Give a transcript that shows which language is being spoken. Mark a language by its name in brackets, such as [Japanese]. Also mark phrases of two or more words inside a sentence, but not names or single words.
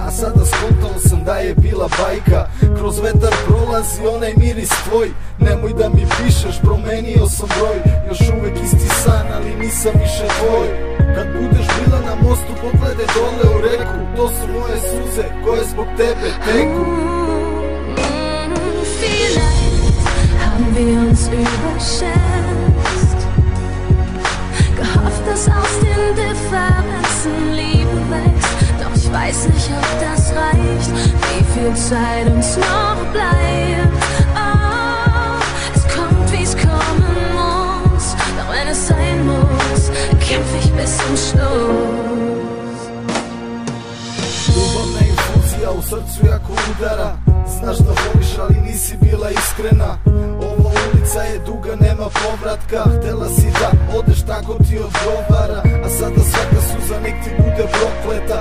[Serbian] A sada skontao sam da je bila bajka. Kroz vetar prolazi onaj miris tvoj. Nemoj da mi pišeš, promenio sam broj. Još uvek isti san, ali nisam više tvoj. Kad budeš bila na mostu, pogledaj dole u reku. To su moje suze koje zbog tebe teku. [German] Vielleicht haben wir uns überschätzt, gehofft, dass aus den Differenzen Liebe wächst. Doch ich weiß nicht, ob das reicht, wie viel Zeit uns noch bleibt. Oh, es kommt, wie es kommen muss, doch wenn es sein muss, kämpfe ich bis zum Schluss. [Serbian] Ljubavna infuzija u srcu jako udara. Znaš da voliš, ali nisi bila iskrena. Ova ulica je duga, nema povratka. Htela si da odeš, tako ti odgovara. A sada svaka suza nek ti bude prokleta.